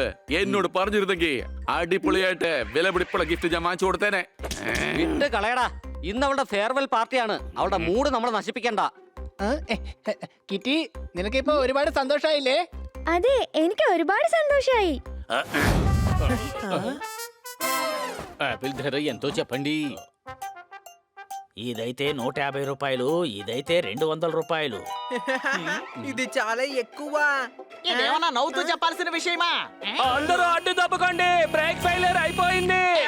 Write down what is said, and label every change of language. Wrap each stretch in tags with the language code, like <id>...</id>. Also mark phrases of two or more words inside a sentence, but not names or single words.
<ml>എന്നോട് പറഞ്ഞിരുന്നെങ്കിൽ അടിപൊളിയായിട്ട് വിലപിടിപ്പുള്ള ഗിഫ്റ്റ് ഞാൻ വാങ്ങിച്ചു കൊടുത്തേനെ. വിട്ട് കളയടാ, ഇന്ന് അവളുടെ</ml> <en>farewell party.</en> <ml>അവളുടെ മൂഡ് നമ്മൾ നശിപ്പിക്കണ്ട. കിറ്റി, നിനക്കിപ്പോ ഒരുപാട് സന്തോഷായില്ലേ? അതെ, എനിക്ക് ഒരുപാട് സന്തോഷായി.</ml> <te>ఆపిల్ ధర ఎంతో చెప్పండి? ఇదైతే 150 రూపాయలు, ఇదైతే 200 రూపాయలు. ఇది చాలా ఎక్కువ. ఇదేమన్నా నవ్వుతూ చెప్పాల్సిన విషయమా? అందరూ అడ్డు తప్పకండి,</te> <en>brake failure</en> <te>అయిపోయింది.</te>